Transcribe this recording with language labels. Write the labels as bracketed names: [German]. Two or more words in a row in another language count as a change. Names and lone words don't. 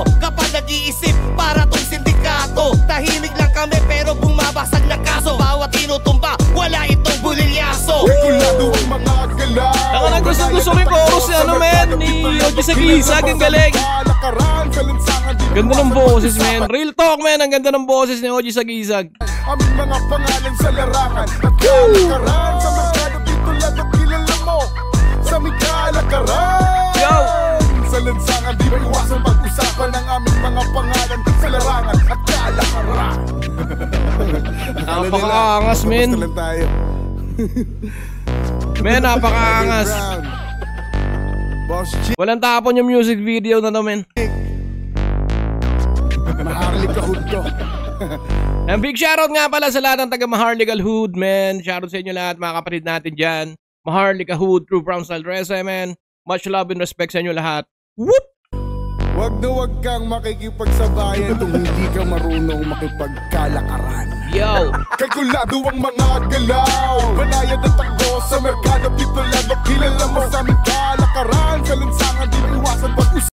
[Filipino] Kapag nag-iisip, para tong sindikato. Tahimik lang kami pero bumabasag na kaso. Bawat tinutumba, wala itong bulilyaso. Kalkulado ang mga galaw. Taka na gusto ko yung chorus ni ano, men, ni OG sa gisag, ang galing. Kalakaran sa lansangan, di Ganda ng may boses, iwasan [English] men. Real talk, men. [Filipino] Ang ganda ng boses ni OG sa gisag. aming mga pangalan sa larangan at kalakaran. Sa merkado, titulado, kilala mo sa aming kalakaran. Yo! Sa lansangan, di may iwasan pag-usapan ang aming mga pangalan sa larangan at kalakaran. Napakaangas, men. Basta lang tayo. Men, napakaangas. Brown. Boss G, Walang tapon yung music video na to, men. maharlik ka hood ko. [English] And big shoutout [Filipino] nga pala sa lahat ng taga Maharlika Hood, men. Shoutout sa inyo lahat, mga kapatid natin dyan. Maharlika Hood, True Brown Style Resa, men. [English] Much love and respect [Filipino] sa inyo lahat. [English] Whoop! [Filipino] Wag na wag kang makikipagsabayan kung hindi ka marunong makipagkalakaran. Yo! Kalkulado ang mga galaw, banayad at takbo sa merkado, titulado, kilala mo sa aming kalakaran. Sa lansangan, di may iwasan pag-usapan.